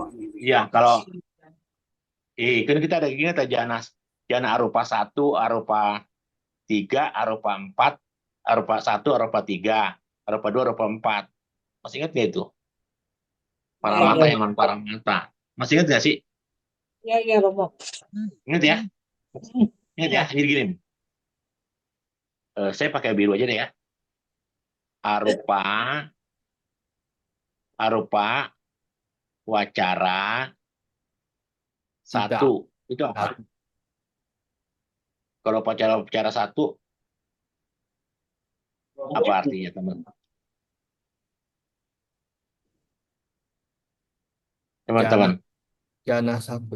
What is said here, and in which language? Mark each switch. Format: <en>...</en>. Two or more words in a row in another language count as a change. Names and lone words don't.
<id>Iya, kalau kan kita ada ingat</id> <pi>jana arupa</pi> <id>1, arupa 3, arupa 4, arupa 1, arupa 3, arupa 2, arupa 4. Masih ingat nggak itu? Para Iya, mata iya. yang non para mata. Masih ingat nggak sih? Iya, iya, Romo. Ingat ya? Ingat ya? Iya. Jadi gini. Saya pakai biru aja deh ya. Arupa, arupa, wacara, Cita. 1. Itu apa? Satu. Kalau wacara 1, apa artinya teman? Jana. Teman-teman. Jana 1.</id>